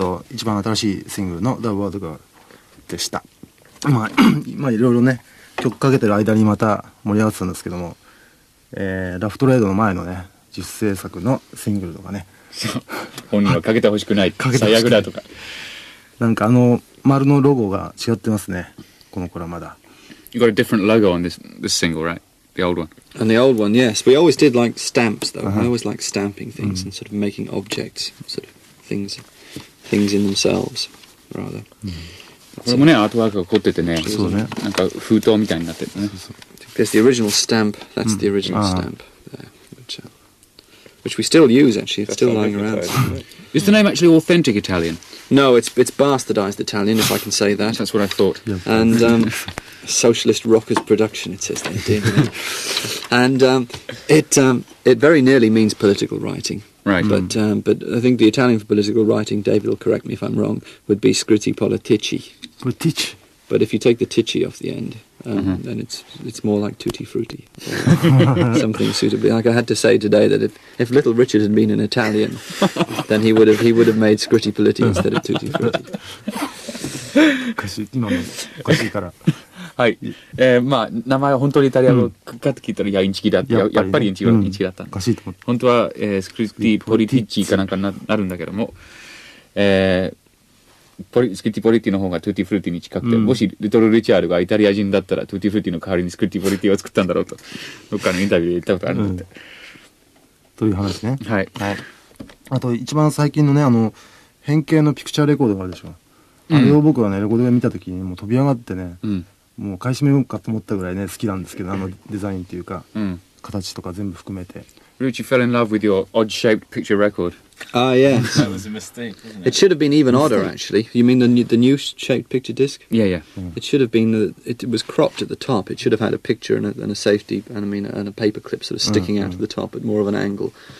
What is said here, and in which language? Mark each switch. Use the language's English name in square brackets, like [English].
[Japanese] 一番新しいシングルの The World Girl でした。まあいろいろね、曲かけてる間にまた盛り上がってたんですけども、ラフトレードの前のね、実制作のシングルとかね。そう本人はかけてほしくない。かけてほしくない最悪だとか。なんか丸のロゴが違ってますね。この頃はまだ。 [English] You got a different logo on this single, right? The old one. And the old one, yes. We always did like stamps, though. I always liked stamping things and sort of making objects, sort of things in themselves, rather. [Japanese] これもね、アートワークが凝っててね、そうね。なんか封筒みたいになってるね。 [English] There's the original stamp. That's the original stamp there, which we still use, actually. It's still lying around. Is the name actually authentic Italian? No, it's bastardized Italian, if I can say that. That's what I thought. And Socialist Rockers Production, it says there, dear. And it very nearly means political writing. Right. But I think the Italian for political writing, David will correct me if I'm wrong, would be Scritti Politti. Politti. But if you take the ticci off the end, then it's more like Tutti Frutti. Or something suitably. Like I had to say today that if Little Richard had been an Italian, then he would have made Scritti Politti instead of Tutti Frutti. [Japanese] おかしい。今のおかしいから。はい。まあ、名前は本当にイタリア語かって聞いたら、いや、インチキだって。やっぱりインチキだったんおだ。かしいと思って。本当は、スクリティ・ポリティッチかなんかになるんだけども、スクリティ・ポリティの方がトゥーティ・フルーティに近くて、もしリトル・リチャードがイタリア人だったらトゥーティ・フルーティの代わりにスクリティ・ポリティを作ったんだろうと、どっかのインタビューで言ったことあるんだって。という話ね。はい。あと一番最近のね、変形のピクチャーレコードがあるでしょ。あれを僕はね、レコードで見た時にもう飛び上がってね、もう買い占めようかと思ったぐらいね、好きなんですけど、デザインっていうか、形とか全部含めて。 [English] Ruchi fell in love with your odd-shaped picture record. Ah, yes. That was a mistake, wasn't it? It should have been even odder, actually. You mean the new shaped picture disc? Yeah. It should have been it was cropped at the top. It should have had a picture and a safety and a paper clip sort of sticking out of the top at more of an angle.